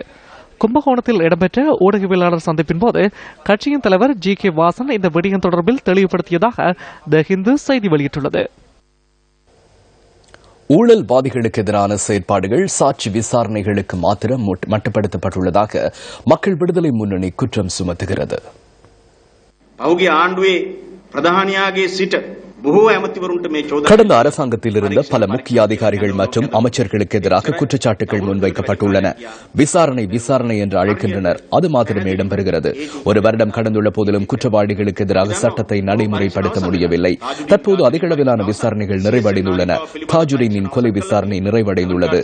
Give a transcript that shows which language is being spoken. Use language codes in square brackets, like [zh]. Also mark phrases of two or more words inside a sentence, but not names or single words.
[ta] கும்பகோணத்தில் இடம்பெற்ற ஊடகவியலாளர் சந்திப்பின் போது கட்சியின் தலைவர் ஜி.கே. வாசன் இந்த விடயம் தொடர்பில் தெளிவுபடுத்தியதாக தி ஹிந்து செய்தி வெளியிட்டுள்ளது. ஊழல்வாதிகளுக்கு எதிரான செயற்பாடுகள் சாட்சி விசாரணைகளுக்கு மாத்திரம் மட்டுப்படுத்தப்பட்டுள்ளதாக மக்கள் விடுதலை முன்னணி குற்றம் சுமத்துகிறது. [si] පහුගිය ආණ්ඩුවේ ප්‍රධානියාගේ සිට [ta] கடந்த அரசாங்கத்தில் இருந்த பல முக்கிய அதிகாரிகள் மற்றும் அமைச்சர்களுக்கு எதிராக குற்றச்சாட்டுகள் முன்வைக்கப்பட்டுள்ளன. விசாரணை என்று அழைக்கின்றனர். அது மாத்திரமே இடம்பெறுகிறது. ஒரு வருடம் கடந்துள்ள போதிலும் குற்றவாளிகளுக்கு எதிராக சட்டத்தை நடைமுறைப்படுத்த முடியவில்லை. தற்போது அதிகளவிலான விசாரணைகள் நிறைவடைந்துள்ளன. தாஜுதீனின் கொலை விசாரணை நிறைவடைந்துள்ளது.